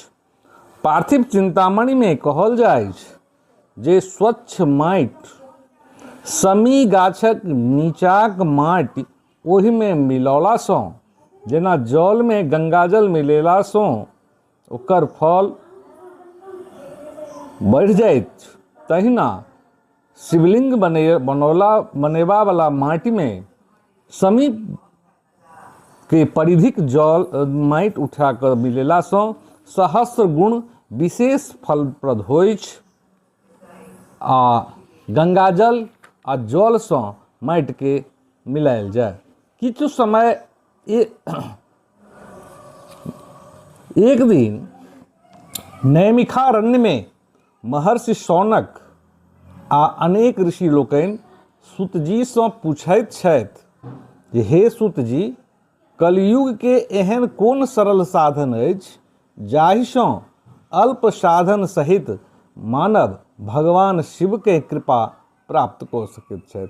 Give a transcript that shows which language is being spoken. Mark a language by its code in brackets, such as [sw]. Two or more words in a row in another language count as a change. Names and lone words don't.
[mai] पार्थिव चिंतामणि में कहल जाइ छै जे स्वच्छ माटि, समी गाछक नीचाक माटि ओहि में मिलौला सँ, जेना जल में गंगाजल मिलेला सँ ओकर फल बढ़ि जाइत, तहिना शिवलिंग बनेबा वाला माटि में समी के परिधिक जल माटि उठा कर मिलेला सँ सहस्र गुण विशेष फलप्रद होइ छै। आ गंगाजल आ जल सँ माटि के मिलायल जाय। किछु समय एक दिन नैमिषारण्य में महर्षि शौनक आ अनेक ऋषि लोकनि सूत जी सँ पूछैत छथि जे हे सूत जी, कलयुग के एहन कोन सरल साधन अछि जाहि सँ अल्प साधन सहित मानव भगवान शिव के कृपा प्राप्त कऽ सकैत छथि।